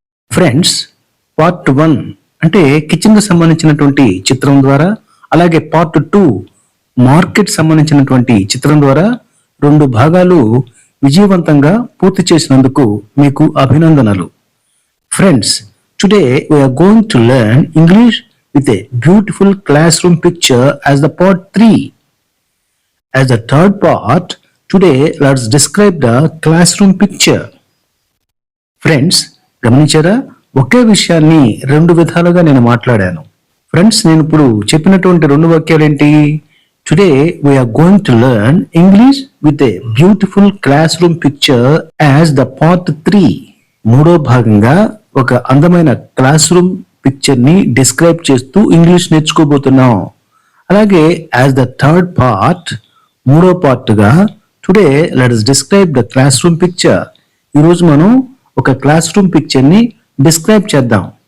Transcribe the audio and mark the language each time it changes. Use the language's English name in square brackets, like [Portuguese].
[Telugu] Friends, part 1 అంటే kitchen కు సంబంధించినటువంటి చిత్రం ద్వారా, అలాగే పార్ట్ 2 మార్కెట్ సంబంధించినటువంటి చిత్రం ద్వారా 2 భాగాలు విజయవంతంగా పూర్తి చేసినందుకు మీకు అభినందనలు. [English] Friends, today we are going to learn English with a beautiful classroom picture as the part 3. As the third part, today let's describe the classroom picture. [Telugu] Friends, గమనించారా? ఒకే విషయాన్ని 2 విధాలుగా నేను మాట్లాడాను. ఫ్రెండ్స్, నేను ఇప్పుడు చెప్పినటువంటి 2 వాక్యాలు ఏంటి? [English] Today we are going to learn English with a beautiful classroom picture as the part 3. [Telugu] మూడో భాగంగా ఒక అందమైన క్లాస్ రూమ్ పిక్చర్ ని డిస్క్రైబ్ చేస్తూ ఇంగ్లీష్ నేర్చుకోబోతున్నాం. అలాగే [English] as the third part, [Telugu] మూడో పార్ట్ గా [English] Today let us describe the classroom picture. [Telugu] ఈరోజు మనం ఒక క్లాస్ రూమ్ పిక్చర్ ని డిస్క్రైబ్ చేద్దాం.